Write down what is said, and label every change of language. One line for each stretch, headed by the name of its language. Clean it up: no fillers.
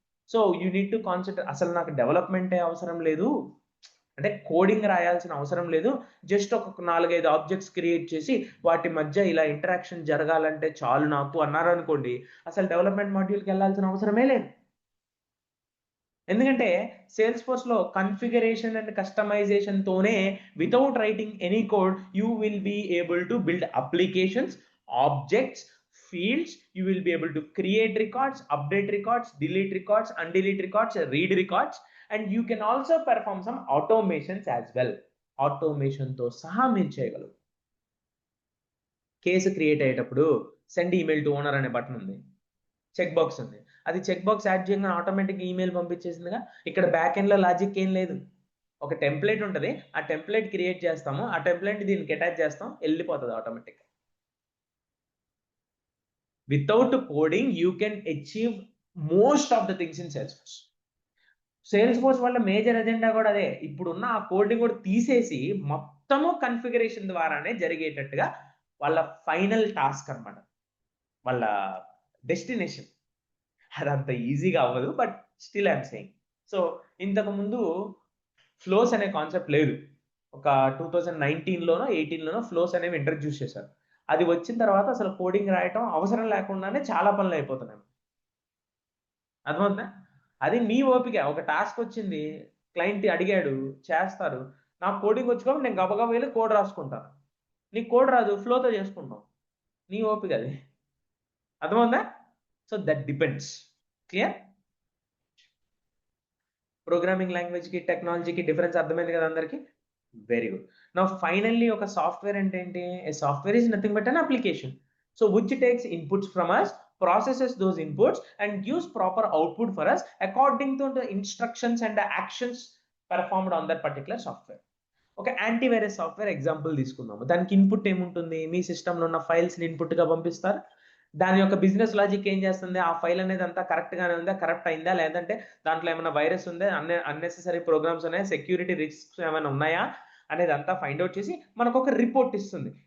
English: So you need to concentrate.
Telugu: అసలు నాకు డెవలప్మెంటే అవసరం లేదు, అంటే కోడింగ్ రాయాల్సిన అవసరం లేదు, జస్ట్ ఒక 4-5 ఆబ్జెక్ట్స్ క్రియేట్ చేసి వాటి మధ్య ఇలా ఇంటరాక్షన్ జరగాలంటే చాలు నాకు అన్నారు అనుకోండి, అసలు డెవలప్మెంట్ మాడ్యూల్కి వెళ్ళాల్సిన అవసరమే లేదు. ఎందుకంటే
English: సేల్స్ ఫోర్స్లో configuration and కస్టమైజేషన్తోనే without writing any code you will be able to build applications, objects, fields. You will be able to create records, update records, delete records, undelete records, read records, and you can also perform some automations as well.
Telugu: Automation తో సహా మీరు చేయగలరు. Case create అయ్యేటప్పుడు send email to owner అనే button ఉంది, check box ఉంది. అది check box add చేయగానే ఆటోమేటిక్గా ఈమెయిల్ పంపించేసిందిగా. ఇక్కడ బ్యాక్ ఎండ్లో లాజిక్ ఏం లేదు. ఒక టెంప్లెట్ ఉంటుంది, ఆ టెంప్లెట్ క్రియేట్ చేస్తాము, ఆ టెంప్లెట్ దీనికి అటాచ్ చేస్తాం, వెళ్ళిపోతుంది ఆటోమేటిక్గా.
English: Without coding, you can achieve most of the things in Salesforce.
Telugu: Salesforce వాళ్ళ మేజర్ ఎజెండా కూడా అదే. ఇప్పుడున్న ఆ కోడ్ని కూడా తీసేసి మొత్తము కన్ఫిగరేషన్ ద్వారానే జరిగేటట్టుగా వాళ్ళ ఫైనల్ టాస్క్ అనమాట, వాళ్ళ డెస్టినేషన్. అదంత ఈజీగా అవ్వదు,
English: But still I'm saying.
Telugu: So ఇంతకుముందు ఫ్లోస్ అనే కాన్సెప్ట్ లేదు. ఒక 2019లోనో 18లోనో ఫ్లోస్ అనేవి ఇంట్రడ్యూస్ చేశారు. అది వచ్చిన తర్వాత అసలు కోడింగ్ రాయటం అవసరం లేకుండానే చాలా పనులు అయిపోతున్నాయి. అర్థమవుతుందా? అది మీ ఓపిక. ఒక టాస్క్ వచ్చింది, క్లయింట్ అడిగాడు, చేస్తారు. నాకు కోడింగ్ వచ్చుకోవాలి, నేను గబగబా వెళ్ళి కోడ్ రాసుకుంటాను. నీకు కోడ్ రాదు, ఫ్లోతో చేసుకుంటాం. నీ ఓపిక అది. అర్థమవుతుందా?
English: So that depends.
Telugu: Clear? Programming లాంగ్వేజ్కి టెక్నాలజీకి డిఫరెన్స్ అర్థమైంది కదా అందరికీ? Very good.
English: now finally
Telugu: ఒక సాఫ్ట్వేర్ అంటే ఏంటి?
English: A software is nothing but an application. So which takes inputs from us, processes those inputs and gives proper output for us according to the instructions and the actions performed on that particular software.
Telugu: ఒక antivirus software example తీసుకుందాము. దానికి input ఏముంటుంది? మీ సిస్టంలో ఉన్న ఫైల్స్ని ఇన్పుట్గా పంపిస్తారు. దాని యొక్క బిజినెస్ లాజిక్ ఏం చేస్తుంది? ఆ ఫైల్ అనేది అంతా కరెక్ట్గానే ఉందా, కరెక్ట్ అయిందా, లేదంటే దాంట్లో ఏమైనా వైరస్ ఉందా, అన్నెసెసరీ ప్రోగ్రామ్స్ ఉన్నాయా, సెక్యూరిటీ రిస్క్స్ ఏమైనా ఉన్నాయా అనేది అంతా ఫైండ్ అవుట్ చేసి మనకు ఒక రిపోర్ట్ ఇస్తుంది.